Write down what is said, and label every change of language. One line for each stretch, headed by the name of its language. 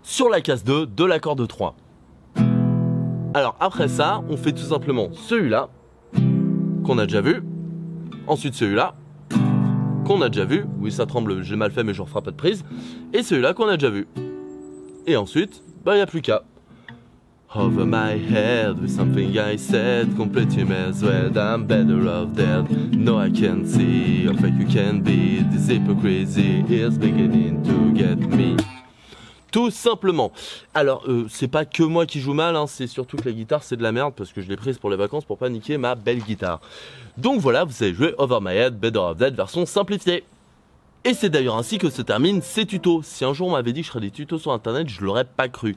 French: Sur la case 2 de la corde 3. Alors après ça, on fait tout simplement celui-là, qu'on a déjà vu. Ensuite celui-là, qu'on a déjà vu. Oui, ça tremble, j'ai mal fait, mais je referai pas de prise. Et celui-là qu'on a déjà vu. Et ensuite, bah, il n'y a plus qu'à.
English: Over my head with something I said, completely misled, I'm better off dead. No, I can't see how fake you can be. This hypocrisy is beginning to get me.
French: Tout simplement. Alors, c'est pas que moi qui joue mal, hein, c'est surtout que la guitare c'est de la merde parce que je l'ai prise pour les vacances pour pas niquer ma belle guitare. Donc voilà, vous savez jouer Over My Head, Better Off Dead version simplifiée. Et c'est d'ailleurs ainsi que se terminent ces tutos. Si un jour on m'avait dit que je ferais des tutos sur internet, je l'aurais pas cru.